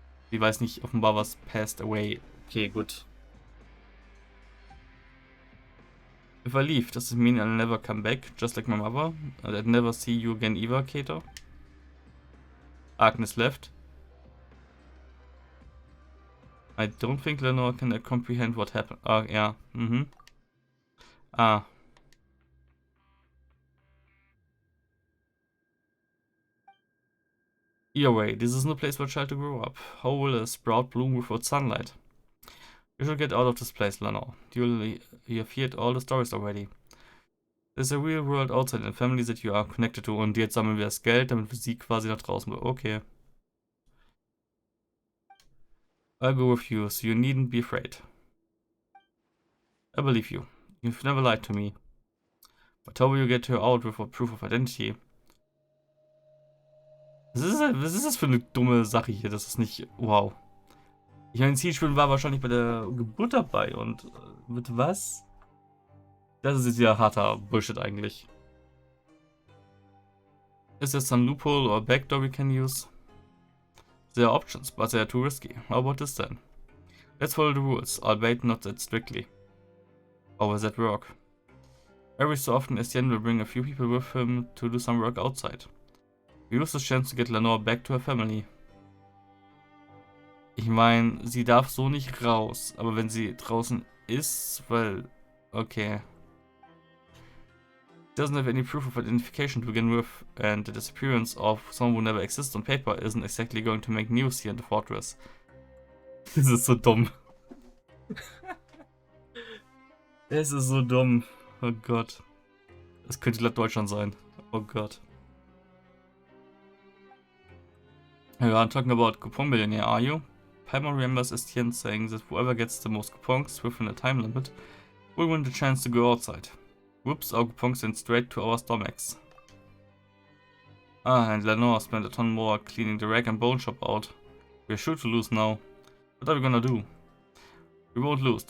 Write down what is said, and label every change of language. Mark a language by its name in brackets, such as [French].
[German] Sie weiß nicht offenbar, was [English] passed away. [German] Okay, gut. [English] If I leave, does it mean I'll never come back, just like my mother? And I'd never see you again either, Kater? Agnes left. I don't think Lenore can comprehend what happened. Yeah. Either way, this is no place for a child to grow up. How will a sprout bloom without sunlight? You should get out of this place, Lenore. You have heard all the stories already. There's a real world outside and family that you are connected to. [German] Und jetzt sammeln wir das Geld, damit wir sie quasi nach draußen. Okay. [English] I'll go with you, so you needn't be afraid. I believe you. You've never lied to me. But how will you get her out without proof of identity? [German] Was ist das für eine dumme Sache hier? Das ist nicht... Wow. Ich meine, Zielspielen war wahrscheinlich bei der Geburt dabei und... mit was? Das ist jetzt ja harter Bullshit eigentlich. [English] Is there some loophole or backdoor we can use? There are options, but they are too risky. How about this then? Let's follow the rules, albeit not that strictly. How will that work? Every so often, Estienne will bring a few people with him to do some work outside. We use this chance to get Lenore back to her family. [German] Ich meine, sie darf so nicht raus, aber wenn sie draußen ist, weil... Okay. [English] Doesn't have any proof of identification to begin with, and the disappearance of someone who never exists on paper isn't exactly going to make news here in the fortress. [German] Das ist so dumm. Es ist so dumm. Oh Gott. Das könnte Deutschland sein. Oh Gott. [English] You are talking about coupon millionaire, are you? Paimon remembers Estienne saying that whoever gets the most coupons within a time limit will win the chance to go outside. Whoops, our coupons sent straight to our stomachs. Ah, and Lenore spent a ton more cleaning the rag and bone shop out. We're sure to lose now. What are we gonna do? We won't lose.